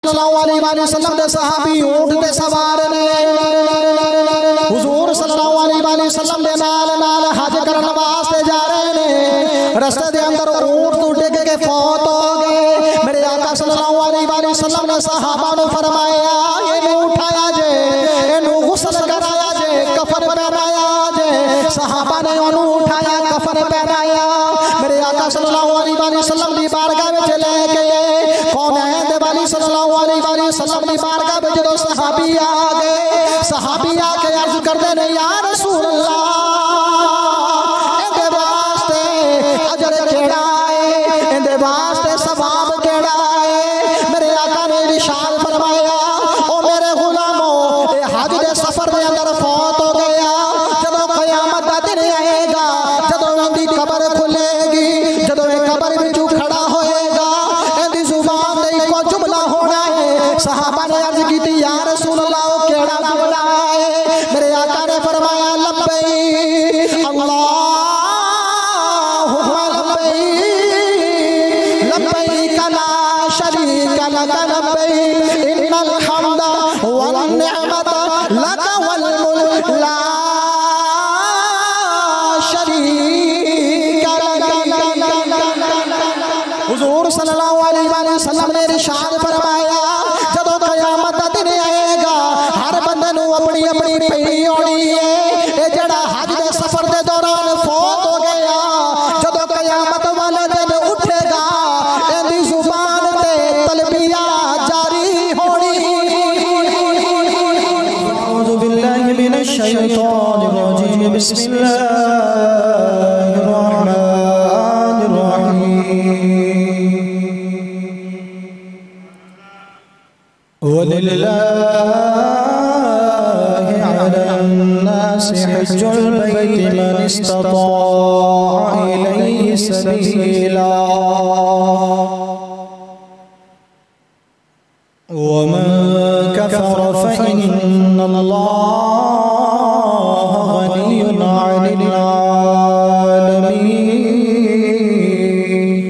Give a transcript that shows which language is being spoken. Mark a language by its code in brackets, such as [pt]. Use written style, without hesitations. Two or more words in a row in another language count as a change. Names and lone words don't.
[ar] صلى الله عليه وسلم [pa] دے صحابی اونٹ تے سوار نے حضور [ar] صلى الله عليه وسلم [pa] دے نال نال حج کرن واسطے جا رہے نے. رستے دے اندر اونٹ تو ڈِگ کے فوت ہو گئے. میرے آقا [ar] صلى الله عليه وسلم [pa] نے صحابہ نوں فرمایا اینوں اٹھایا جے، اینوں غسل کرایا جے، کفن پہنایا جے. صحابہ نے اوہنوں اٹھایا، کفن پہنایا. میرے آقا [ar] صلى الله عليه وسلم [pa] دی بارگاہ وچ لیکے گئے. کون ہے دے والی [ar] صلى الله عليه وسلم [pa] دی بارگاہ وچ جو صحابی آ گئے، صحابی آکے عرض کردے نے [ar] يا رسول الله [pa] ایندے واسطے اجر کیہڑا ہے، ایندے واسطے ثواب کیہڑا ہے. میرے آقا نے ارشاد فرمایا او میرے غلامو ایہ حج دے سفر دے اندر فوت ہو گیا. جدوں قیامت دا دن آئےگا، جدوں ایندی قبر کھلےگی، جدوں ایہ قبر وچوں کھڑا ہوئےگا، ایندی زبان تے اکو جملہ ہونا ہے. صحابہ نے عرض کی [ar] يا رسول الله [pa] او کیہڑا جملہ ہے. میرے آقا نے فرمایا [ar] لبيك اللهم لبيك لبيك لا شريك لك لبيك إن الحمد والنعمة لك والملك لا شريك لك. [pa] हुजूर [ar] صلى الله عليه وسلم [pa] نے ارشاد فرمایا جدوں قیامت دا دن آئےگا، ہر بندے نوں اپنی اپنی پیڑی ہونی ہے. یہ جیہڑا حج دے سفر دے دوران فوت ہو گیا، جدوں قیامت والے دن اٹھےگا، ایندی زبان تے تلبیہ جاری ہونی. [ar] أعوذ بالله من الشيطان الرجيم. بسم الله الرحمن الرحيم. ولله على الناس حج البيت من استطاع إليه سبيلا ومن كفر فإن الله غني عن العالمين.